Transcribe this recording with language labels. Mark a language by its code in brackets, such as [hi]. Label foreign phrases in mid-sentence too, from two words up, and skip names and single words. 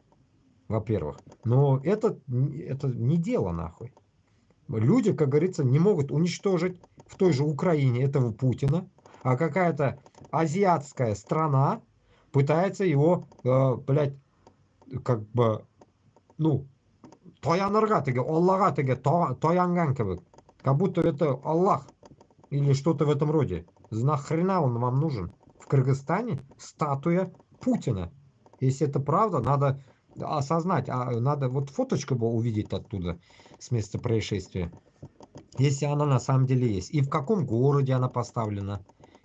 [ru] Но это не дело, нахуй. Люди, как говорится, не могут уничтожить в той же Украине этого Путина, а какая-то азиатская страна пытается его, блядь, как бы, ну, [tt] таянырга теге, Аллаха теге, таянган кебек. [ru] Как будто это Аллах или что-то в этом роде. Нахрена он вам нужен? В Кыргызстане статуя Путина. Если это правда, надо осознать, надо вот фоточку бы увидеть оттуда, с места происшествия. Если она на самом деле есть. И в каком городе она поставлена.